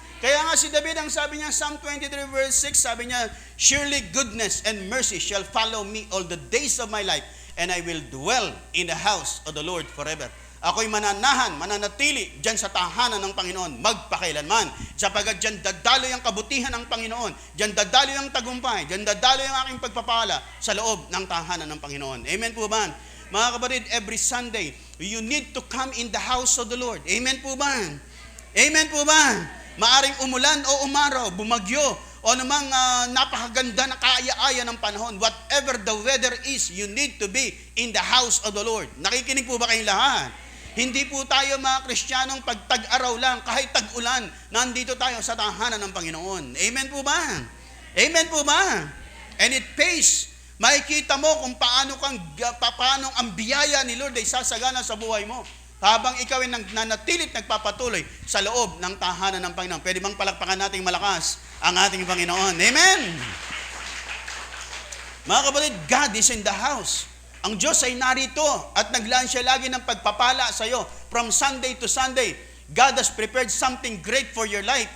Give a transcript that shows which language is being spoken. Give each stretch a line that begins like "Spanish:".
Filipino: Kaya nga si David, ang sabi niya,
English: Psalm 23 verse 6, sabi niya, surely goodness and mercy shall follow me all the days of my life, and I will dwell in the house of the Lord forever.
Filipino: Ako'y mananatili dyan sa tahanan ng Panginoon, magpakailanman. Sapagkat dyan dadaloy ang kabutihan ng Panginoon, dyan dadaloy ang tagumpay, dyan dadaloy ang aking pagpapala sa loob ng tahanan ng Panginoon. Amen po ba? Mga kapatid,
English: every Sunday, you need to come in the house of the Lord.
Filipino: Amen po ba? Amen po ba? Maaring umulan o umaraw, bumagyo, o namang napakaganda na kaaya-aya ng panahon.
English: Whatever the weather is, you need to be in the house of the Lord.
Filipino: Nakikinig po ba kayong lahat? Hindi po tayo mga Kristiyanong pag tag-araw lang, kahit tag-ulan, nandito tayo sa tahanan ng Panginoon. Amen po ba? Amen po ba?
English: And it pays.
Filipino: Makikita mo kung paano ang biyaya ni Lord ay sasagana sa buhay mo. Habang ikaw ay nanatilit nagpapatuloy sa loob ng tahanan ng Panginoon. Pwede bang palakpakan nating malakas ang ating Panginoon? Amen! Mga kapatid,
English: God is in the house.
Filipino: Ang Diyos ay narito at naglaan siya lagi ng pagpapala sa iyo.
English: From Sunday to Sunday, God has prepared something great for your life.